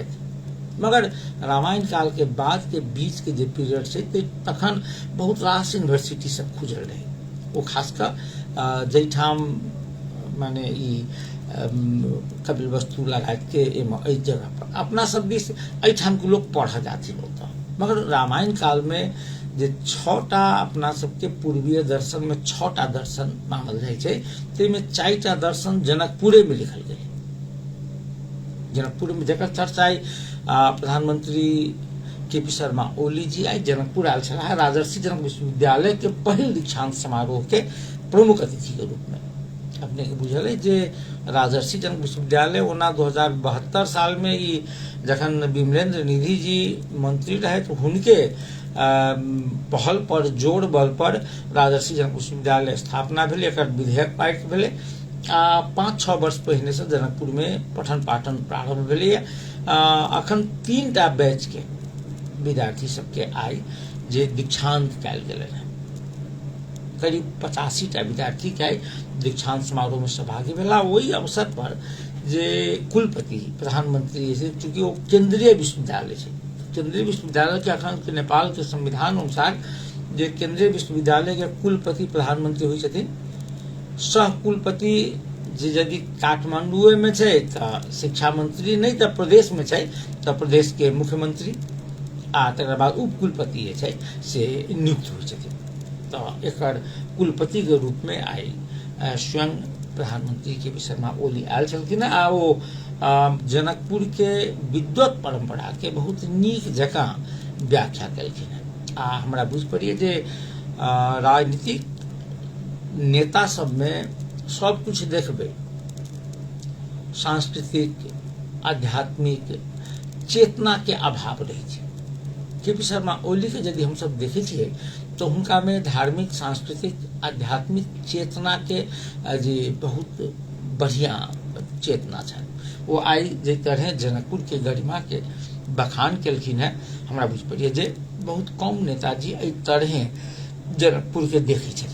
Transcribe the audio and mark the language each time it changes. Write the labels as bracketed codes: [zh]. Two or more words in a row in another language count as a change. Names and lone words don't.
[mai] मगर रामायण काल के बाद के बीच के जे पीरियड से तखन बहुत रास यूनिवर्सिटी सब खुजल रहे। वो खासकर जैठाम माने ई कपिल वस्तु लगात के जगह पर अपना सब दिस एठाम के लोग पढ़ा जाते होता। मगर रामायण काल में जे 6टा अपना सबके पूर्वीय दर्शन में 6टा दर्शन मानल जाए छे, तेमे 4टा दर्शन जनकपुरे में लिखल गए। जनकपुर में जकर चर्चा प्रधानमंत्री केपी शर्मा ओली जी आई जनकपुर आयल छलाह राजर्षि जनक विश्वविद्यालय के पहिल दीक्षांत समारोह के प्रमुख अतिथि के रूप में। अपने के बुझल है जे राजर्षि जनक विश्वविद्यालय ओना 2072 साल में ई जखन विमलेंद्र निधि जी मंत्री रहे तो हुनके पहल पर जोर बल पर राजर्षि जनक विश्वविद्यालय स्थापना भेल। एकर विधेयक पारित भेले। 5-6 वर्ष पहले से जनकपुर में पठन पाठन प्रारंभ भेले। अखन 3टा बैच के विद्यार्थी सबके आई जे दीक्षांत कयल गेल है। करीब 85टा विद्यार्थी के दीक्षांत समारोह में सहभागी भेला। वही अवसर पर जे कुलपति प्रधानमंत्री चूंकि वो केंद्रीय विश्वविद्यालय है, केंद्रीय विश्वविद्यालय के अखन के नेपाल के संविधान अनुसार जे केंद्रीय विश्वविद्यालय के कुलपति प्रधानमंत्री हुई छथिन। सह कुलपति जे यदि काठमांडू में है तो शिक्षा मंत्री, नहीं तो प्रदेश में है तो प्रदेश के मुख्यमंत्री आ तकर बाद उप कुलपति है से नियुक्त हुई छथिन। तो एकर कुलपति के रूप में आई स्वयं प्रधानमंत्री केपी शर्मा ओली आयल छलखिन। आ वो जनकपुर के विद्वत परंपरा के बहुत नीक जकाँ व्याख्या कलखिन। आ हमरा बुझ पड़िए जे राजनीतिक नेता सब में सब कुछ देखबे, सांस्कृतिक आध्यात्मिक चेतना के अभाव रहे छै। केपी शर्मा ओली के यदि हम सब देखे छिए तो हुनका में धार्मिक सांस्कृतिक आध्यात्मिक चेतना के जे बहुत बढ़िया चेतना है। वो आई जे तरह जनकपुर के गरिमा के बखान केलखिन है। हमरा बुझ पड़िए जे बहुत कम नेताजी एहि तरह जनकपुर के देखे छथिन।